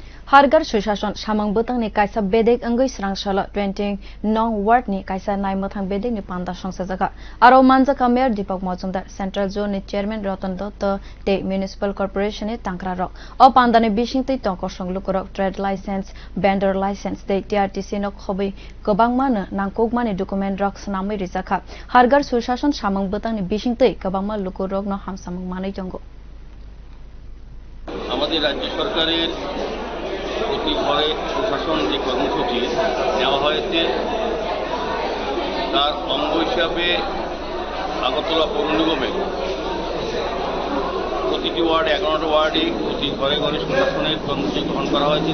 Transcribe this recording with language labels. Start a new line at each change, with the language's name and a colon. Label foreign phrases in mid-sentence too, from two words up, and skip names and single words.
Kok Borok: Har Ghar Soshasan samung bwtangni kaisa bedek angoi srangsala 20 nong ward ni kaisa naimathang bedek ni panda songsajaga aro manjaka mayor Deepak Majumdar Central Zone ni Chairman Ratan Dutta te Municipal Corporation ni tangkra rok o panda ni bisingtei tongkosong lukurok
English: trade license vendor license
Kok Borok: te TRTC nok khobai kobangma nangkokmani document rok snamai rijaka Har Ghar Soshasan samung bwtangni bisingtei kobangma lukurok no hamsamung manai tongo
Bangla: আমাদের রাজ্য সরকারের প্রতি ঘরে প্রশাসন যে কর্মসূচি নেওয়া হয়েছে তার অঙ্গ হিসাবে আগরতলা পৌর নিগমের প্রতিটি ওয়ার্ড 11টা ওয়ার্ডে প্রতি ঘরে ঘরে প্রশাসনের কর্মসূচি গ্রহণ করা হয়েছে।